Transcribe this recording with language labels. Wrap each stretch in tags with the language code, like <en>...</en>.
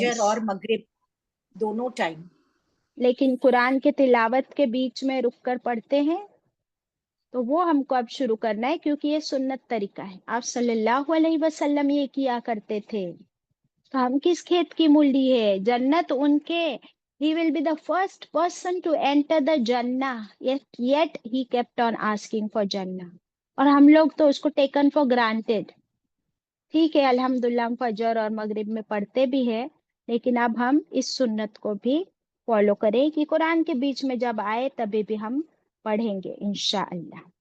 <hi>फजर और मगरिब दोनों टाइम। लेकिन कुरान के तिलावत के बीच में रुक कर पढ़ते हैं, तो वो हमको अब शुरू करना है क्योंकि ये सुन्नत तरीका है। आप सल्लल्लाहु अलैहि वसल्लम ये किया करते थे, तो हम किस खेत की मूली है? जन्नत उनके,</hi> <en>he will be the first person to enter the jannah, yet he kept on asking for jannah।</en> <hi>और हम लोग तो उसको</hi> <en>Taken for granted.</en> <hi>ठीक है, अल्हम्दुलिल्लाह हम फजर और मगरिब में पढ़ते भी है, लेकिन अब हम इस सुन्नत को भी फॉलो करें कि कुरान के बीच में जब आए तभी भी हम पढ़ेंगे इंशाअल्लाह।</hi>